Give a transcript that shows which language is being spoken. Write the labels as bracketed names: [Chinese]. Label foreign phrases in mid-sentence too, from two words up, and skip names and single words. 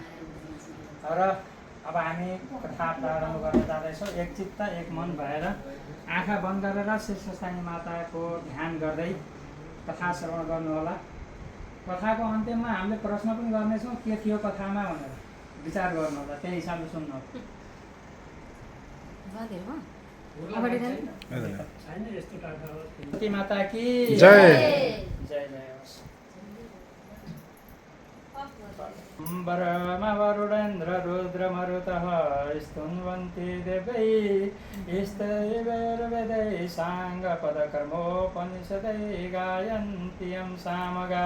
[Nepali] र अब हामी कथा प्रारम्भ गर्न जाँदैछौँ। एक चित्त एक मन भएर आँखा बन्द गरेर श्री स्वस्थानी माताको ध्यान गर्दै कथा श्रवण गर्नुहोला। कथाको अन्त्यमा हामीले प्रश्न पनि गर्नेछौँ के थियो कथामा भनेर विचार गर्नुहोला, त्यही हिसाबले सुन्नुहोला। [Hindi] माता की जय। [Nepali] जय जय होस्। [Sanskrit] वरुणेन्द्र रुद्र मरुतः स्तुन्वन्ति देवैः स्तैर्वेदैः साङ्गपदकर्मोपनिषदै गायन्ति यं सामगाः।